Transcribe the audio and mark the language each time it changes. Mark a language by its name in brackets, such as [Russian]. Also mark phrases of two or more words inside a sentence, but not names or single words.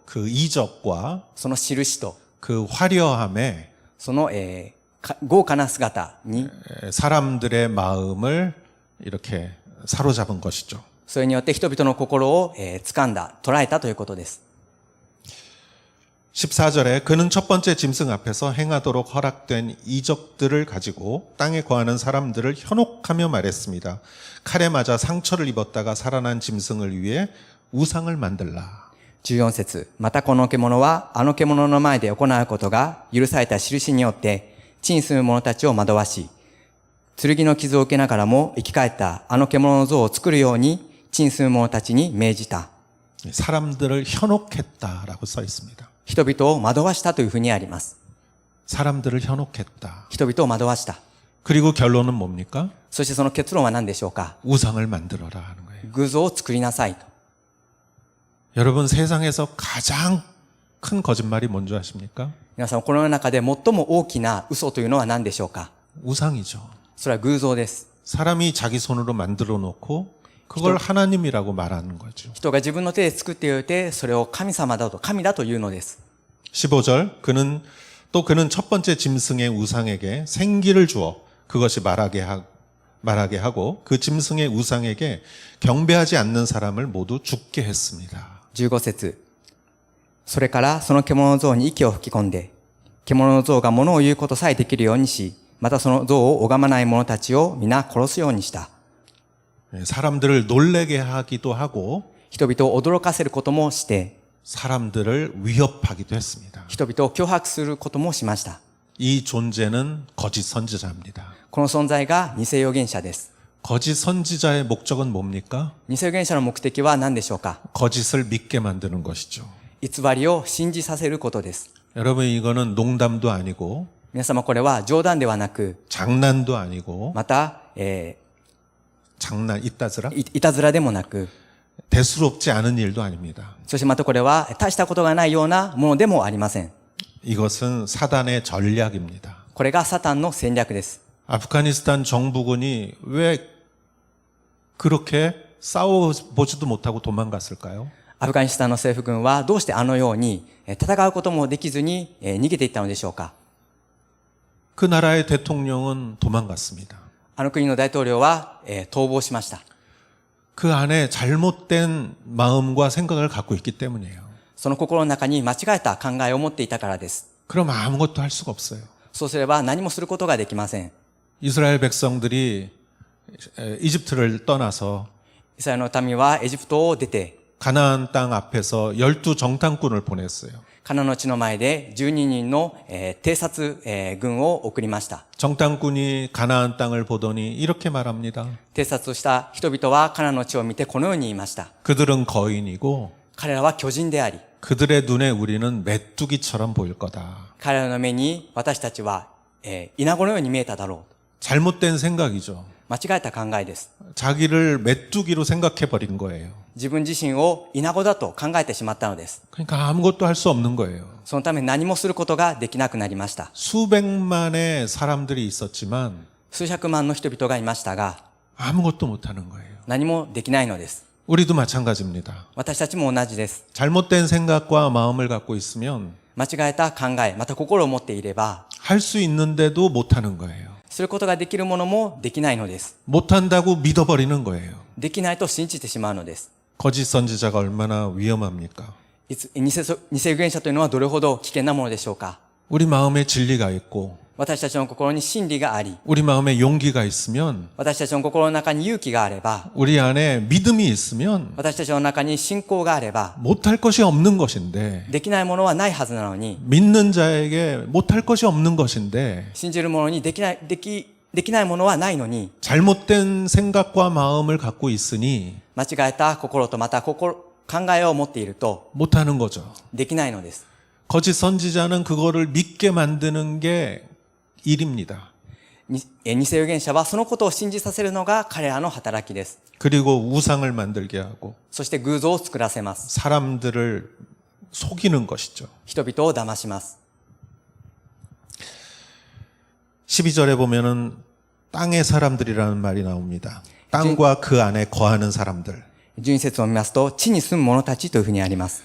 [Korean] 그 이적과 [Japanese] その印と [Korean] 그 화려함에 [Japanese] その、豪華な姿に [Korean] 사람들의 마음을 이렇게 사로잡은 것이죠. [Japanese] それによって人々の心を、掴んだ、捉えたということです。 [Korean] 14절에 그는 첫 번째 짐승 앞에서 행하도록 허락된 이적들을 가지고 땅에 거하는 사람들을 현혹하며 말했습니다. 칼에 맞아 상처를 입었다가 살아난 짐승을 위해 우상을 만들라. [Japanese] 14 節またこの獣はあの獣の前で行うことが許された印によって地に住む者たちを惑わし、剣の傷を受けながらも生き返ったあの獣の像を作るように地に住む者たちに命じた。 [Korean] 사람들을 현혹했다라고 써 있습니다. [Japanese] 人々を惑わしたというふうにあります。 [Korean] 사람들을 현혹했다. [Japanese] 人々を惑わした。 [Korean] 그리고 결론은 뭡니까? [Japanese] そしてその結論は何でしょうか？ [Korean] 우상을 만들어라 하는 거예요. [Japanese] 偶像を作りなさいと。 [Korean] 여러분 세상에서 가장 큰 거짓말이 뭔지 아십니까? [Japanese] 皆さん、この世の中で最も大きな嘘というのは何でしょうか？ [Korean] 우상이죠. [Japanese] それは偶像です。 [Korean] 사람이 자기 손으로 만들어 놓고 그걸 하나님이라고 말하는 거죠. [Japanese] 人が自分の手で作っておいて、それを神様だと、神だというのです。 [Korean] 15절 그는 첫 번째 짐승의 우상에게 생기를 주어 그것이 말하게 하고 그 짐승의 우상에게 경배하지 않는 사람을 모두 죽게 했습니다. [Japanese] 15 節それからその獣の像に息を吹き込んで、獣の像が物を言うことさえできるようにし、またその像を拝まない者たちを皆殺すようにした。 [Korean] 사람들을 놀래게 하기도 하고 [Japanese] 人々を驚かせることもして、 [Korean] 사람들을 위협하기도 했습니다. [Japanese] 人々を脅迫することもしました。 [Korean] 이 존재는 거짓 선지자입니다. [Japanese] この存在が偽預言者です。 [Korean] 거짓 선지자의 목적은 뭡니까? [Japanese] 偽預言者の目的は何でしょうか？ [Korean] 거짓을 믿게 만드는 것이죠. [Japanese] 偽りを信じさせることです。 [Korean] 여러분 이거는 농담도 아니고 [Japanese] 皆様、これは冗談ではなく、 [Korean] 장난도 아니고 [Japanese] また、 [Korean] 장난 이따즈라 [Japanese] いたずらでもなく、 [Korean] 대수롭지 않은 일도 아닙니다. [Japanese] そしてまたこれは大したことがないようなものでもありません。 [Korean] 이것은 사단의 전략입니다. [Japanese] これがサタンの戦略です。 [Korean] 아프가니스탄 정부군이 왜 그렇게 싸워보지도 못하고 도망갔을까요? [Japanese] アフガニスタンの政府軍はどうしてあのように戦うこともできずに逃げていったのでしょうか？ [Korean] 그 나라의 대통령은 도망갔습니다. [Japanese] あの国の大統領は、逃亡しました。 [Korean] 그 안에 잘못된 마음과 생각을 갖고 있기 때문이에요. [Japanese] その心の中に間違えた考えを持っていたからです。 [Korean] 그럼 아무것도 할 수가 없어요. [Japanese] そうすれば何もすることができません。 [Korean] 이스라엘 백성들이 이집트를 떠나서 [Japanese] イスラエルの民はエジプトを出て、 [Korean] 가나안 땅 앞에서 12 정탐꾼을 보냈어요. [Japanese] カナンの地の前で12人の、偵察、軍を送りました。 [Korean] 정탐꾼이 가나안 땅을 보더니 이렇게 말합니다. [Japanese] 偵察をした人々はカナンの地を見てこのように言いました。 [Korean] 그들은 거인이고 [Japanese] 彼らは巨人であり、 [Korean] 그들의 눈에 우리는 메뚜기처럼 보일 거다. [Japanese] 彼らの目に私たちは、イナゴのように見えただろう。 [Korean] 잘못된 생각이죠. [Japanese] 間違えた考えです。 [Korean] 자기를 메뚜기로 생각해 버린 거예요. [Japanese] 自分自身をイナゴだと考えてしまったのです。 [Korean] 그러니까 아무것도 할 수 없는 거예요. [Japanese] そのため何もすることができなくなりました。 [Korean] 수백만의 사람들이 있었지만 [Japanese] 数百万の人々がいましたが、 [Korean] 아무것도 못 하는 거예요. [Japanese] 何もできないのです。 [Korean] 우리도 마찬가지입니다. [Japanese] 私たちも同じです。 [Korean] 잘못된 생각과 마음을 갖고 있으면 [Japanese] 間違えた考え、また心を持っていれば、 [Korean] 할 수 있는데도 못 하는 거예요. [Japanese] することができるものもできないのです。 [Korean] 못 한다고 믿어버리는 거예요. [Japanese] できないと信じてしまうのです。 [Korean] 거짓 선지자가 얼마나 위험합니까? [Japanese] 偽預言者というのはどれほど危険なものでしょうか。 [Korean] 우리 마음에 진리가 있고 [Japanese] 私たちの心に真理があり、 [Korean] 우리 마음에 용기가 있으면 [Japanese] 私たちの心の中に勇気があれば、 [Korean] 우리 안에 믿음이 있으면 [Japanese] 私たちの中に信仰があれば、 [Korean] 못할 것이 없는 것인데 [Japanese] できないものはないはずなのに、 [Korean] 믿는 자에게 못할 것이 없는 것인데 [Japanese] 信じる者にできないものはないのに、 [Korean] 잘못된 생각과 마음을 갖고 있으니 [Japanese] 間違えた心とまた考えを持っていると [Korean] 못하는 거죠. [Japanese] できないのです。 [Korean] 거짓 선지자는 그거를 믿게 만드는 게 일입니다. [Japanese] 偽預言者はそのことを信じさせるのが彼らの働きです。 [Korean] 그리고 우상을 만들게 하고 [Japanese] そして偶像を作らせます。 [Korean] 사람들을 속이는 것이죠. [Japanese] 人々を騙します。 [Korean] 12절에 보면은 땅의 사람들이라는 말이 나옵니다. 땅과 그 안에 거하는 사람들. [Japanese] 12 節を見ますと、地に住む者たちというふうにあります。